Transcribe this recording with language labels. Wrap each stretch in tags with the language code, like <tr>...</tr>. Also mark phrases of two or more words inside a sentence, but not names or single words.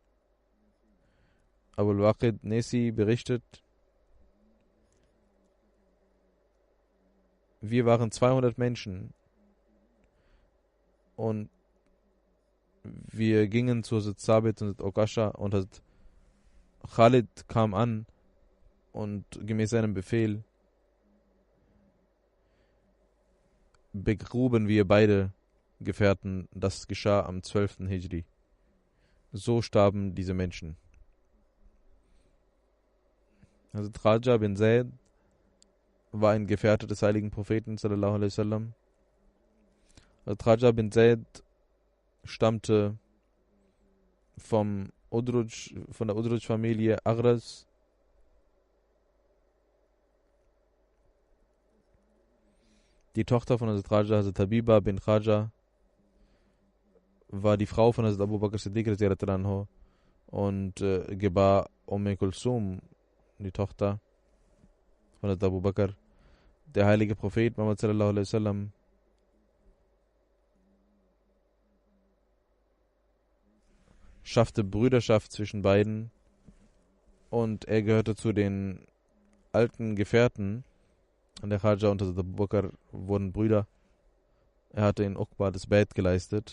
<de>Abul Waqid Nesi berichtet, wir waren 200 Menschen und wir gingen zu Sabit und Okasha und Khalid kam an und gemäß seinem Befehl begruben wir beide Gefährten. Das geschah am 12. Hijri. So starben diese Menschen. Raja bin Zaid war ein Gefährte des heiligen Propheten</de> <ar>صلى الله عليه وسلم</ar> <de>Raja bin Zaid stammte von der Udruj-Familie Agras. Die Tochter von Hazrat Raja, Hazrat Habiba bin Khaja, war die Frau von Hazrat Abu Bakr Siddiq anhu und gebar Kulsum, die Tochter von Hazrat Abu Bakr. Der heilige Prophet Muhammad</de> <ar>صلى الله عليه وسلم</ar> <de>schaffte Brüderschaft zwischen beiden und er gehörte zu den alten Gefährten. Und der Khaja und Hazrat Abu Bakr wurden Brüder. Er hatte in Uqba das Bait geleistet.</de>